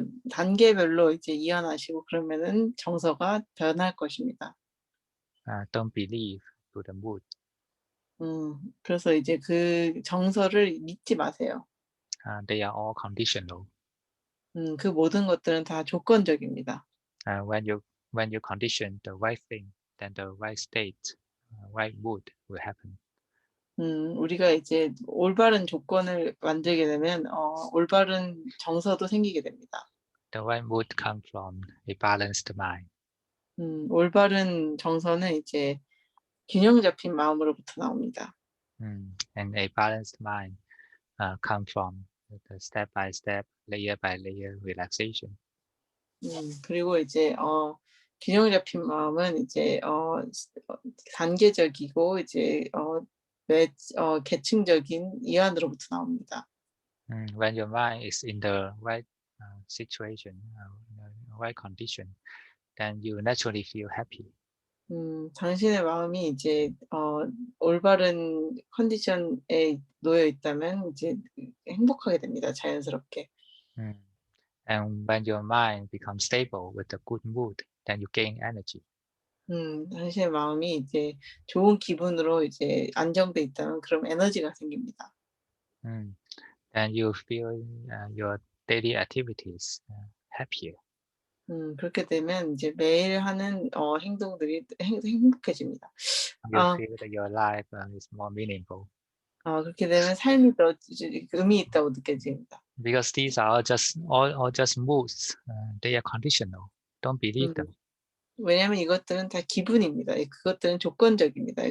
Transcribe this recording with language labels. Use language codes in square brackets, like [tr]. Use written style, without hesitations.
[ko] 단계별로 이제 이완하시고 그러면은 정서가 변할 것입니다. [en] Don't believe to the mood. [ko] 그래서 이제 그 정서를 믿지 마세요. [en] They are all conditional. [ko] 그 모든 것들은 다 조건적입니다. [en] When you condition the right thing, then the right state, right mood will happen. [ko] 우리가 이제 올바른 조건을 만들게 되면 올바른 정서도 생기게 됩니다. [en] The right mood comes from a balanced mind. [ko] 올바른 정서는 이제 균형 잡힌 마음으로부터 나옵니다. [en] And a balanced mind comes from the step by step, layer by layer relaxation. [ko] 그리고 이제 균형 잡힌 마음은 이제 단계적이고 이제 계층적인 이완으로부터 나옵니다. [en] When your mind is in the right situation, right condition, then you naturally feel happy. [ko] 당신의 마음이 이제 올바른 컨디션에 놓여 있다면 이제 행복하게 됩니다. 자연스럽게. [en] And when your mind becomes stable with a good mood, then you gain energy. [ko] 당신의 마음이 이제 좋은 기분으로 이제 안정돼 있다면 그럼 에너지가 생깁니다. [en] Then you feel your daily activities happier. [ko] 그렇게 되면 이제 매일 하는 행동들이 행복해집니다. [en] You feel that your life is more meaningful. [ko] 그렇게 되면 삶이 더 의미 있다고 느껴집니다. [en] Because these are all just moods. They are conditional. Don't believe them. [ko] 왜냐하면 이것들은 다 기분입니다. 그것들은 조건적입니다.